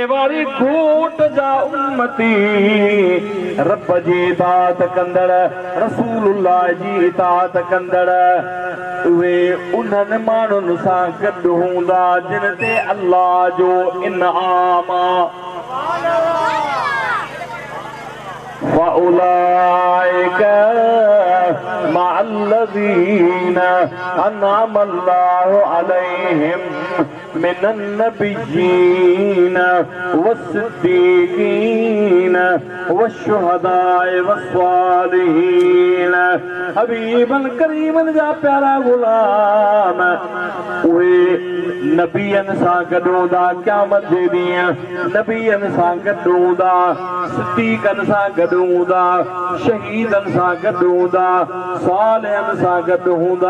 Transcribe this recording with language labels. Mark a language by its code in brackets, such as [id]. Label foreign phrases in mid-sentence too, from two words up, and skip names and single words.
[sd] वारे घोट जा उम्मती, रब जी इताअत कंदड़, रसूलुल्लाह जी इताअत कंदड़, उहे उन्हनि माण्हुनि सां गॾु हूंदा जिन ते अल्लाह जो इनाम [ar] فأولئك مع الذين أنعم الله عليهم من النبيين والصديقين والشهداء والصالحين. [sd] हबीबन करीमन जा प्यारा गुलाम उहे नबियनि सां गॾु हूंदा, क़यामत जे ॾींहुं नबियनि सां गॾु हूंदा, सिद्दीक़नि सां गॾु हूंदा, शहीदनि सां गॾु हूंदा, सालिहनि सां गॾु हूंदा।